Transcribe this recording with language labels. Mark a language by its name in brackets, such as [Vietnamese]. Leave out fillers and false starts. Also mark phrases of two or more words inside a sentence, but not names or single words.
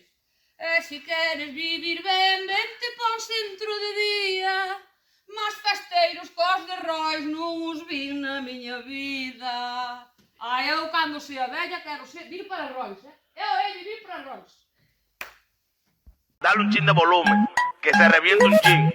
[Galician] E se queres vivir ben, vente pa un centro de día. Mas festeiros cos de Rois non os vin na miña vida. Ai, eu cando se vella quero vir para Rois, Eu hei de vir para Rois. [Spanish] Dale un chin de volumen, que se reviente un chin.